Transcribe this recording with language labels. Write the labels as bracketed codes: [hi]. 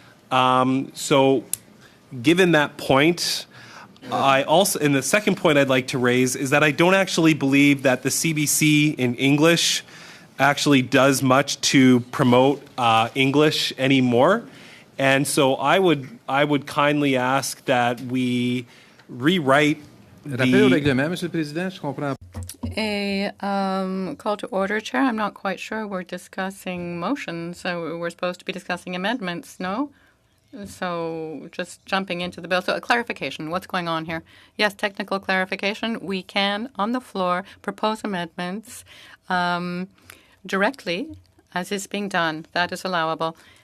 [en] So given that point, I also, and the second point I'd like to raise is that I don't actually believe that the CBC in English actually does much to promote English anymore. And so I would kindly ask that we rewrite [fr] Rappel au règlement, Monsieur le Président, je comprends. [en] A call to order, Chair. I'm not quite sure. We're discussing motions, so we're supposed to be discussing amendments, no? So just jumping into the bill. So a clarification. What's going on here? Yes, technical clarification. We can, on the floor, propose amendments directly, as is being done. That is allowable.